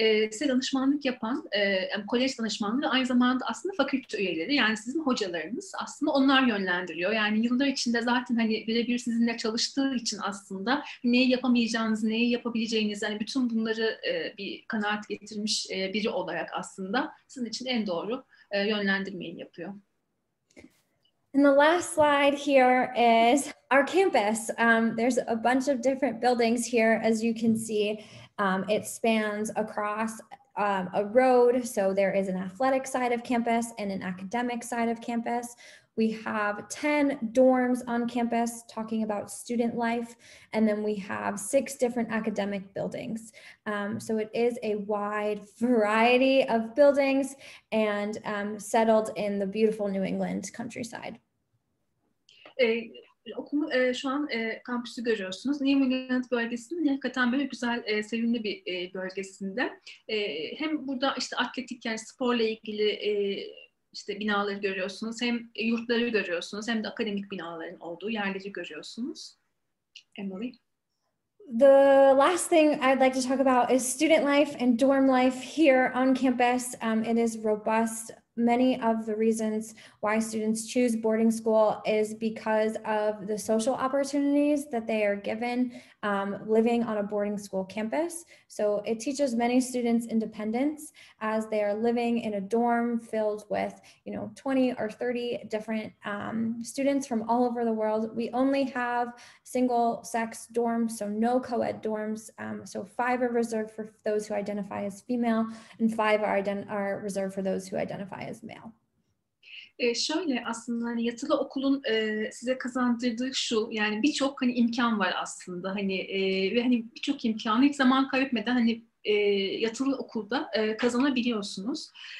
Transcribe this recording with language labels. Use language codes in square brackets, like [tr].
[tr] Size danışmanlık yapan, kolej danışmanları aynı zamanda aslında fakülte üyeleri, yani sizin hocalarınız, aslında onlar yönlendiriyor. Yani yıllar içinde zaten hani birebir sizinle çalıştığı için aslında neyi yapamayacağınızı, neyi yapabileceğinizi, hani bütün bunları bir kanaat getirmiş biri olarak aslında sizin için en doğru yönlendirmeyi yapıyor. [en] And the last slide here is our campus. There's a bunch of different buildings here, as you can see. It spans across a road. So there is an athletic side of campus and an academic side of campus. We have 10 dorms on campus talking about student life. And then we have 6 different academic buildings. So it is a wide variety of buildings and settled in the beautiful New England countryside. [tr] Okulu şu an kampüsü görüyorsunuz. New England bölgesinin hakikaten böyle güzel, sevimli bir bölgesinde. Hem burada işte atletik, yani sporla ilgili işte binaları görüyorsunuz, hem yurtları görüyorsunuz, hem de akademik binaların olduğu yerleri görüyorsunuz. [en] Emily? The last thing I'd like to talk about is student life and dorm life here on campus. It is robust. Many of the reasons why students choose boarding school is because of the social opportunities that they are given living on a boarding school campus. So it teaches many students independence as they are living in a dorm filled with, 20 or 30 different students from all over the world. We only have single-sex dorms, so no co-ed dorms. So 5 are reserved for those who identify as female, and 5 are reserved for those who identify as male. [tr] Şöyle aslında hani yatılı okulun size kazandırdığı şu, yani birçok hani imkan var aslında hani ve hani birçok imkanı hiç zaman kaybetmeden hani yatılı okulda kazanabiliyorsunuz.